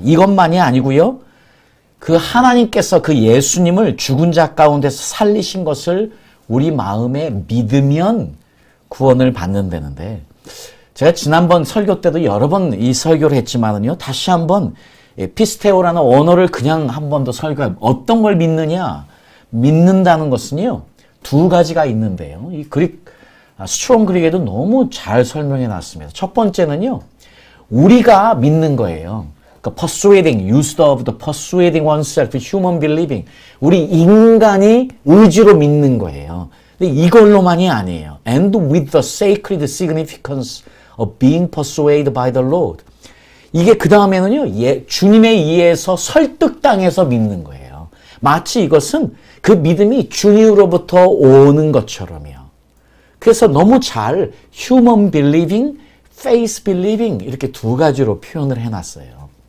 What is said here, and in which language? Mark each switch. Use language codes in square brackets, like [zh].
[ko] 이것만이 아니고요. 그 하나님께서 그 예수님을 죽은 자 가운데서 살리신 것을 우리 마음에 믿으면 구원을 받는다는데 제가 지난번 설교 때도 여러 번 이 설교를 했지만은요. 다시 한번 피스테오라는 언어를 그냥 한 번 더 설교해. 어떤 걸 믿느냐? 믿는다는 것은요. 두 가지가 있는데요. 이 스트롱 그릭에도 너무 잘 설명해 놨습니다. 첫 번째는요. 우리가 믿는 거예요. [en] 그러니까 persuading, use of the persuading oneself, human believing. [ko] 우리 인간이 의지로 믿는 거예요. 근데 이걸로만이 아니에요. [en] And with the sacred significance of being persuaded by the Lord. [ko] 이게 그 다음에는요. 주님에 의해서 설득당해서 믿는 거예요. 마치 이것은 그 믿음이 주님으로부터 오는 것처럼요. 그래서 너무 잘 [en] human believing, faith believing [ko] 이렇게 두 가지로 표현을 해놨어요.